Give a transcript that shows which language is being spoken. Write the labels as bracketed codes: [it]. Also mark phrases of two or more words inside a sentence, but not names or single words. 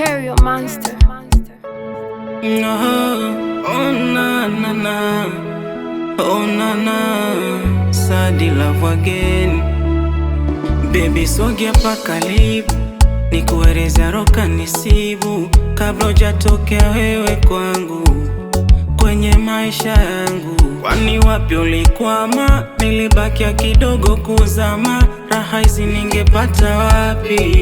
[en] You're a monster. No, oh na na na, oh na na, sad love again. [sw] Baby sogea pa karibu, nikueleze roka nisibu, kabla hujatokea wewe kwangu, kwenye maisha yangu. Kwani wapi ulikwama? Nilibakia kidogo kuzama, raha hizi ningepata wapi?